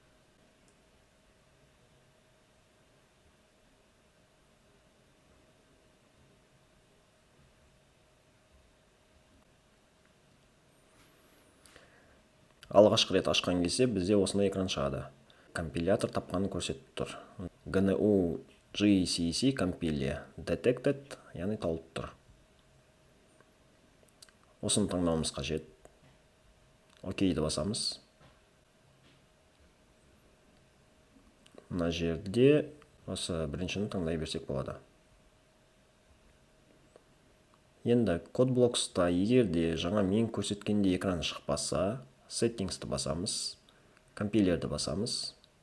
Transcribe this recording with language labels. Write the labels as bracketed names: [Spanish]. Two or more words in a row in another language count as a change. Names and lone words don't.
[Kazakh] Алғашқы рет ашқан кезде бізде осындай экран шығады. Компилятор тапқанын көрсетіп тұр. [English] GNU GCC compile detected, [Kazakh] яғни табылып тұр. Осыны таңдауымыз қажет. Окейді басамыз. Мына жерде осы біріншіні таңдай берсек болады. Енді CodeBlocks'та егерде жаңа мен көрсеткенде экран шықпаса, Settings'ты басамыз, Compiler'ді басамыз.